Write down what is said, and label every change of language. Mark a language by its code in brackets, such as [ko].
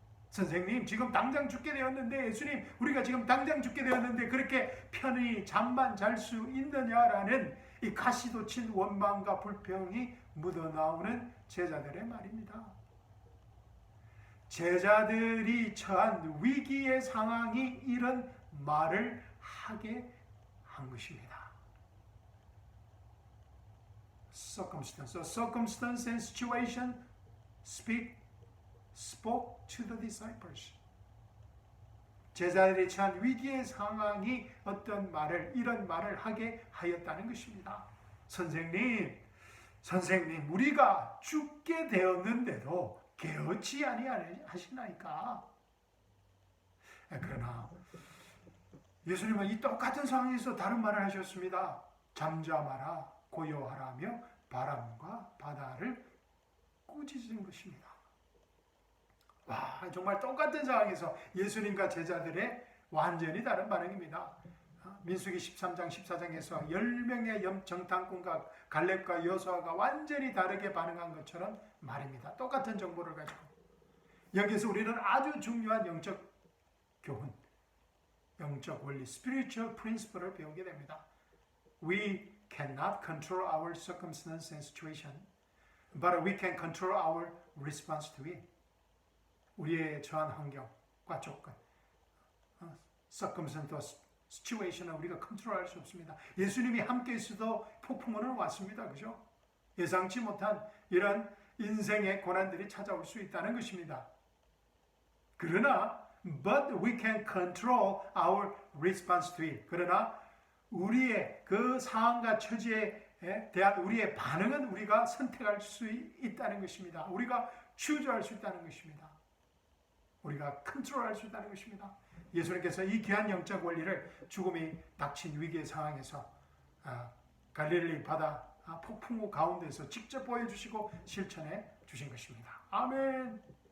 [ko] 선생님, 지금 당장 죽게 되었는데, 예수님, 우리가 지금 당장 죽게 되었는데 그렇게 편히 잠만 잘 수 있느냐라는 이 가시도 친 원망과 불평이 묻어나오는 제자들의 말입니다. 제자들이 처한 위기의 상황이 이런 말을 하게 한 것입니다. [en] Circumstance and situation spoke to the disciples. [ko] 제자들이 처한 위기의 상황이 이런 말을 하게 하였다는 것입니다. 선생님, 우리가 죽게 되었는데도 개의치 아니하시나이까? 그러나 예수님은 이 똑같은 상황에서 다른 말을 하셨습니다. 잠잠하라, 고요하라며 바람과 바다를 꾸짖은 것입니다. 와, 정말 똑같은 상황에서 예수님과 제자들의 완전히 다른 반응입니다. 민수기 13장 14장에서 10명의 정탐꾼과 갈렙과 여호수아가 완전히 다르게 반응한 것처럼 말입니다. 똑같은 정보를 가지고. 여기서 우리는 아주 중요한 영적 교훈, 영적 원리, [en] spiritual principle [ko] 을 배우게 됩니다. [en] We cannot control our circumstance and situation, but we can control our response to it. [ko] 우리의 처한 환경과 조건, [en] circumstance, situation [ko] 을 우리가 컨트롤할 수 없습니다. 예수님이 함께 있어도 폭풍우는 왔습니다. 그죠? 예상치 못한 이런 인생의 고난들이 찾아올 수 있다는 것입니다. 그러나 [en] but we can control our response to it. [ko] 그러나 우리의 그 상황과 처지에 대한 우리의 반응은 우리가 선택할 수 있다는 것입니다. 우리가 추조할 수 있다는 것입니다. 우리가 컨트롤할 수 있다는 것입니다. 예수님께서 이 귀한 영적 원리를 죽음이 닥친 위기의 상황에서 갈릴리 바다 폭풍우 가운데서 직접 보여주시고 실천해 주신 것입니다. 아멘.